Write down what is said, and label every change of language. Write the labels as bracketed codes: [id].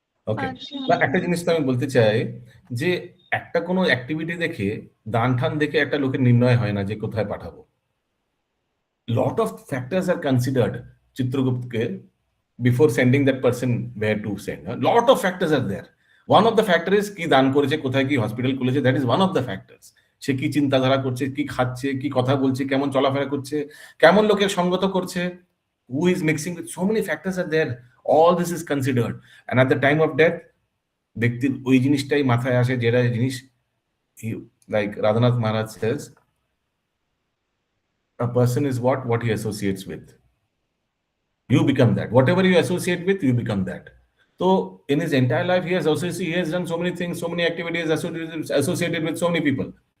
[bn] ওকে, একটা জিনিস তো আমি বলতে চাই যে একটা কোনো অ্যাক্টিভিটি দেখে, দান ঠান দেখে একটা লোকের নির্ণয় হয় না যে কোথায় পাঠাবো। [en] Lot of factors are considered, Chitraguptke, before sending that person where to send. A lot of factors are there. One of the factors is [bn] কি দান করেছে, কোথায় কি হসপিটাল খুলেছে, [en] that is one of the factors. [bn] সে কি চিন্তাধারা করছে, কি খাচ্ছে, কি কথা বলছে, কেমন চলাফেরা করছে, কেমন লোকের সঙ্গত করছে, [en] who is mixing with, so many factors are there. All this is considered, and at the time of death [bn] ব্যক্তির ওই জিনিসটাই মাথায় আসে, যেটা জিনিস [en] like Radhanath Maharaj says, a person is what he associates with. You become that. Whatever you associate with, you become that. So in his entire life, he has done so many things, so many activities associated with so many people.